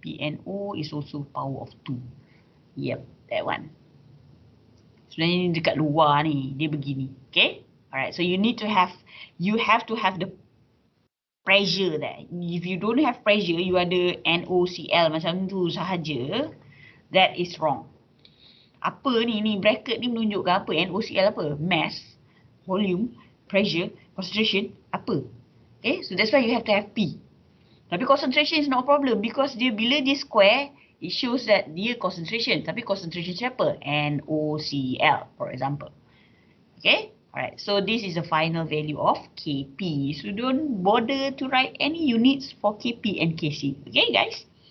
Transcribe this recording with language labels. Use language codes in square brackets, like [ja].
[en] PNO is also power of 2. Yep, that one. [ms] Sebenarnya ni dekat luar ni, dia begini. [en] Okay, alright. So you have to have the pressure there. If you don't have pressure, you ada NOCl [ms] macam tu sahaja, [en] that is wrong. [ms] Apa ni bracket ni menunjukkan apa? [en] NOCl apa? Mass, volume, pressure, concentration, apa? Okay, so that's why you have to have P. Tapi concentration is not a problem because [ms] dia bila dia [en] square, it shows that dia concentration. [ms] Tapi [en] concentration [ms] siapa? [en] NOCl, for example. Okay, alright. So this is the final value of Kp. So don't bother to write any units for Kp and Kc. Okay, guys?